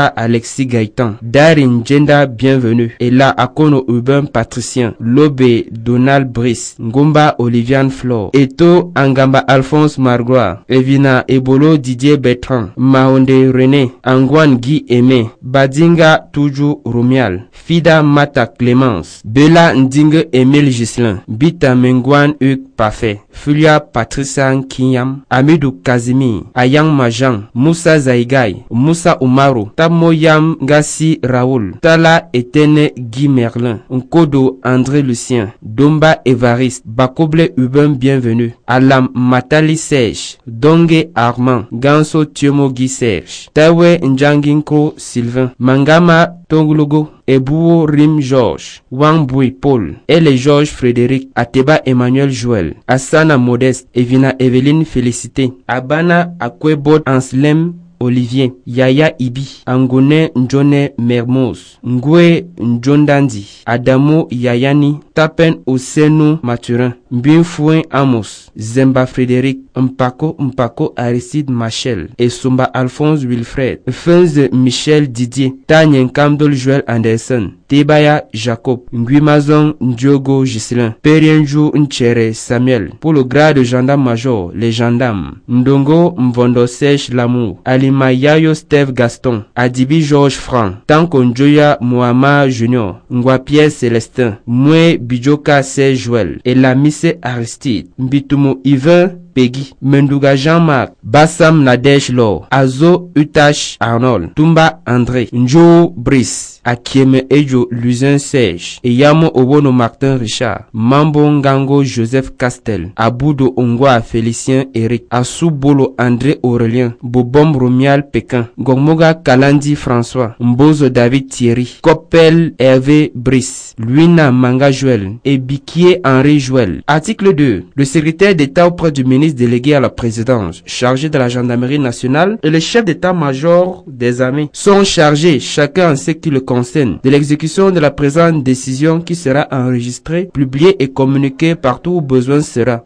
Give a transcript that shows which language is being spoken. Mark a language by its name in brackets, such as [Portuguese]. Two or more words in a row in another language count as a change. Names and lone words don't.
[French] Alexis Gaëtan, Darin Jenda Bienvenue, Ela Akono Urbain Patricien, Lobe Donald Brice, Ngomba Oliviane Flore, Eto Angamba Alphonse Margrois, Evina Ebolo Didier Bertrand, Mahonde René, Angwan Guy Aimé, Badinga Toujou Romial, Fida Mata Clémence, Bella Ndingue Emile Gislin, Bita Mengwan Hugues Parfait, Fulia Patricia Kinyam, Amidou Kazimi, Ayang Majan, Moussa Zaïgaï, Moussa Umaru, Tamoyam Gassi Raoul, Tala Etene Guy Merlin, Nkodo André Lucien, Domba Evariste, Bakoble Urbain Bienvenue, Alam Matali Serge, Donge Armand, Ganso Tiomo Guy Serge, Tawe Njanginko Sylvain, Mangama Tonglogo, Ebouo Rim Georges, Wangboui Paul, Ele Georges Frédéric, Ateba Emmanuel Joël, Asana Modeste, Evina Evelyne Félicité, Abana Akwebot Anslem Olivier, Yaya Ibi, Angone Njone Mermoz, Ngwe Njondandi, Adamo Yayani, Tapen Osenu Mathurin, Mbinfouin Amos, Zemba Frédéric, Mpako Aristide Machel, et Somba Alphonse Wilfred, Fenze Michel Didier, Tanyen Kamdol Joël Anderson, Tebaya Jacob, Nguimazon Ndiogo Gislin, Perienjou Nchere Samuel. Pour le grade de gendarme-major, les gendarmes, Ndongo Mvondo Serge Lamour, Alima Yayo Steve Gaston, Adibi Georges Franc, Tanko Njoya Mohamed Junior, Ngwa Pierre Célestin, Moué Bidjoka Serge Joël, et la Mise Aristide, Mbitumu Yvain Peggy, Menduga Jean-Marc, Bassam Nadej Laure, Azo Utash Arnold, Tumba André, Njo Brice, Akieme Ejo Luzin Serge, Eyamo Obono Martin Richard, Mambo Ngango Joseph Castel, Aboudo Ongwa Félicien Eric, Asubolo André Aurélien, Bobom Romial Pékin, Gongmoga Kalandi François, Mbozo David Thierry, Coppel Hervé Brice, Luina Manga Joël et Biquier Henri Joël. Article 2. Le secrétaire d'État auprès du ministre délégué à la présidence, chargé de la gendarmerie nationale et le chef d'état-major des armées sont chargés, chacun en ce qui le concerne, de l'exécution de la présente décision qui sera enregistrée, publiée et communiquée partout où besoin sera.